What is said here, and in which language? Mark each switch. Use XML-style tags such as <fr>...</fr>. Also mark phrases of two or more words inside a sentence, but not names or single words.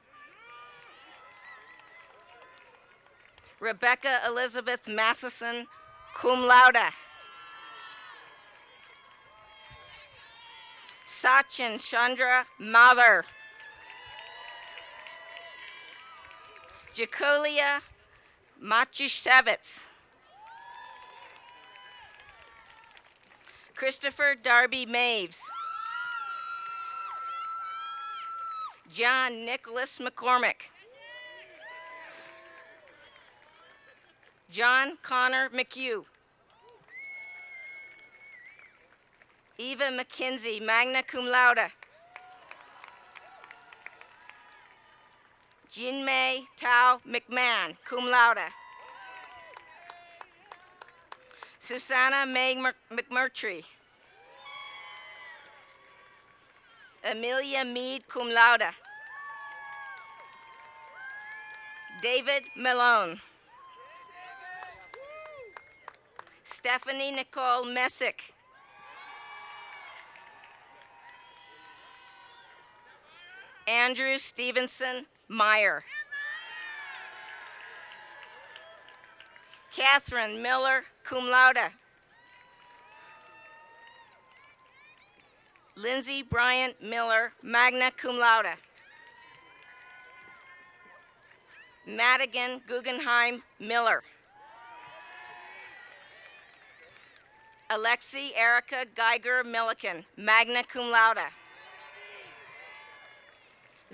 <en>Rebecca Elizabeth Matheson,</en> <la>cum laude.</la> <en>Sachin Chandra Mather. Jacolia Machishevitz. Christopher Darby Maves. John Nicholas McCormick. John Connor McHugh. Eva McKenzie,</en> <la>magna cum laude.</la> <en>Jinmei Tao McMahon,</en> <la>cum laude.</la> <en>Susanna May McMurtry. Amelia Mead,</en> <la>cum laude.</la> <en>David Malone. Stephanie Nicole Messick. Andrew Stevenson Meyer. Catherine Miller,</en> <la>cum laude.</la> <en>Lindsay Bryant Miller,</en> <la>magna cum laude.</la> <en>Madigan Guggenheim Miller. Alexi Erica Geiger Milliken,</en> <la>magna cum laude.</la>